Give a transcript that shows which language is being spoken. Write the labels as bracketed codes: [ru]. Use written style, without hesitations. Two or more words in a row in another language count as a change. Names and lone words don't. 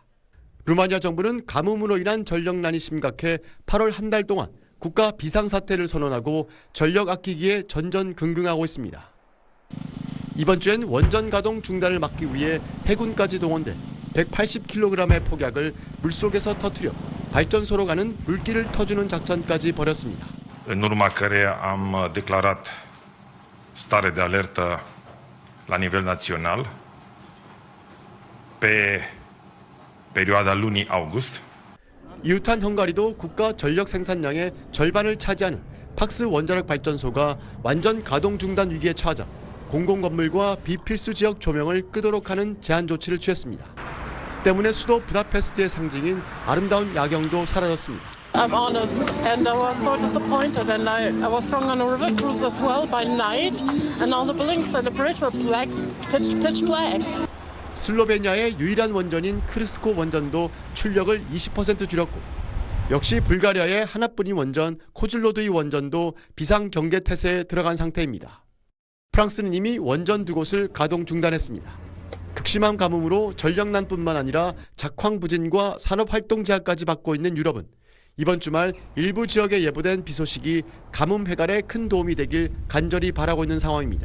[ko] 루마니아 정부는 가뭄으로 인한 전력난이 심각해 8월 한 달 동안 국가 비상사태를 선언하고 전력 아끼기에 전전긍긍하고 있습니다. 이번 주엔 원전 가동 중단을 막기 위해 해군까지 동원돼 180kg의 폭약을 물속에서 터뜨려 발전소로 가는 물길을 터주는 작전까지 벌였습니다. [ro] În urma căreia am declarat stare de alertă la nivel național pe perioada lunii august. [ko] 이웃한 헝가리도 국가 전력 생산량의 절반을 차지하는 팍스 원자력 발전소가 완전 가동 중단 위기에 처하자 공공건물과 비필수 지역 조명을 끄도록 하는 제한 조치를 취했습니다. 때문에 수도 부다페스트의 상징인 아름다운 야경도 사라졌습니다. [en] I'm honest, and I was so disappointed, and I was going on a river cruise as well by night, and all the buildings and the bridge were black, pitch black. [ko] 슬로베니아의 유일한 원전인 크르스코 원전도 출력을 20% 줄였고 역시 불가리아의 하나뿐인 원전 코즐로드이 원전도 비상경계 태세에 들어간 상태입니다. 프랑스는 이미 원전 2곳을 가동 중단했습니다. 극심한 가뭄으로 전력난뿐만 아니라 작황 부진과 산업활동 제한까지 받고 있는 유럽은 이번 주말 일부 지역에 예보된 비 소식이 가뭄 해갈에 큰 도움이 되길 간절히 바라고 있는 상황입니다.